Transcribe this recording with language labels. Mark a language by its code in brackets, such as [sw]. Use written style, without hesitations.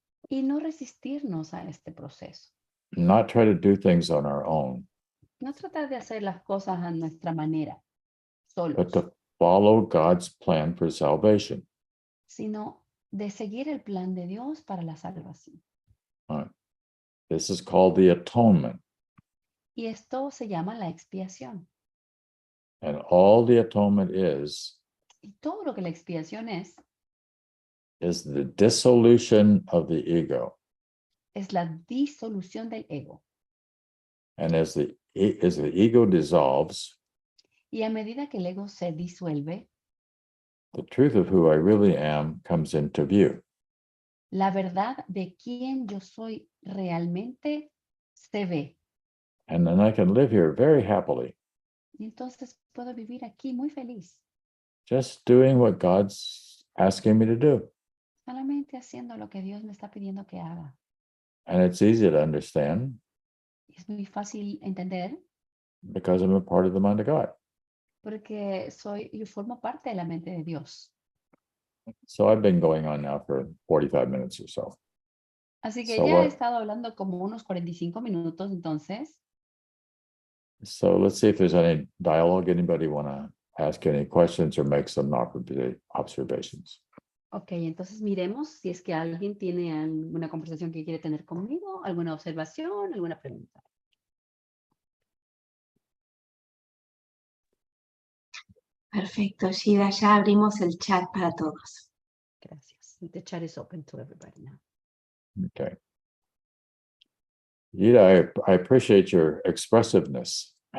[es] Y no resistirnos a este proceso. [en] Not try to do things on our own, [es] No tratar de hacer las cosas a nuestra manera, solos, [en] but to follow God's plan for salvation. [es] sino de seguir el plan de Dios para la salvación. [en] This is called the atonement. [es] Y esto se llama la expiación. [en] And all the atonement is [es] Y todo lo que la expiación es [en] the dissolution of the ego. [es] es la disolución del ego. [en] And as the ego dissolves, [es] Y a medida que el ego se disuelve, [en] the truth of who I really am comes into view. [es] la verdad de quién yo soy realmente se ve. [en] And then I can live here very happily, [es] Y entonces puedo vivir aquí muy feliz, [en] just doing what God's asking me to do. [es] solamente haciendo lo que Dios me está pidiendo que haga. [en] And it's easy to understand [es] Es muy fácil entender [en] because I'm a part of the mind of God. [es] porque yo formo parte de la mente de Dios. [en] So I've been going on now for 45 minutes or so. [es] Así que [en] So [es] ya he [en] what- [es] estado hablando como unos 45 minutos, entonces. [en] So let's see if there's any dialogue. Anybody want to ask any questions or make some observations? [es] Ok, entonces miremos si es que alguien tiene alguna conversación que quiere tener conmigo, alguna observación, alguna pregunta. Perfecto, Shida, ya abrimos el chat para todos. Gracias. [en] The chat is open to everybody now. Okay. Yeah, I appreciate your expressiveness.